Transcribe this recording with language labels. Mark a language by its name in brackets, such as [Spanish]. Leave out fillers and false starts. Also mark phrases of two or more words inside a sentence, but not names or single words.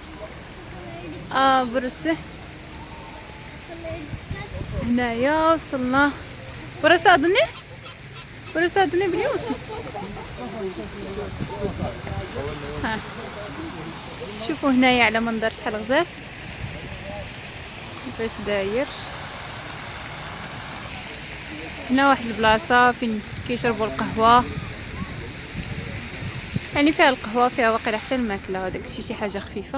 [Turkish] Burası. [Arabic] هنايا وصلنا. [Turkish] burası adı ne? burası adı ne biliyor musun? [Arabic] شوفوا هنايا على منظر شحال غزال كيفاش داير. هنا واحد البلاصه فين كيشربوا القهوه، يعني فيها القهوه، فيها واقيلا حتى الماكله وداك الشيء، شي حاجه خفيفه.